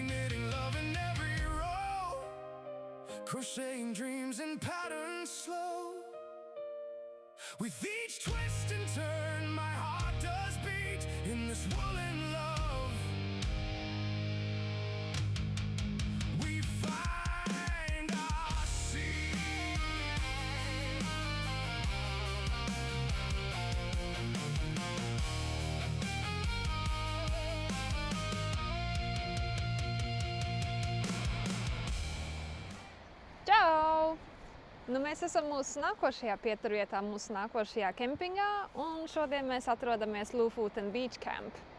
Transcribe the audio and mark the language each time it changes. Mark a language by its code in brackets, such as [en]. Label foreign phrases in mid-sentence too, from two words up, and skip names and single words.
[en] Knitting love in every row, crocheting dreams and patterns slow. With each twist and turn, my heart does beat. In this woolen love we find our seat. [lv] Čau! Mēs esam mūsu nākošajā pieturvietā, mūsu nākošajā kempingā, un šodien mēs atrodamies Lofoten Beach Camp.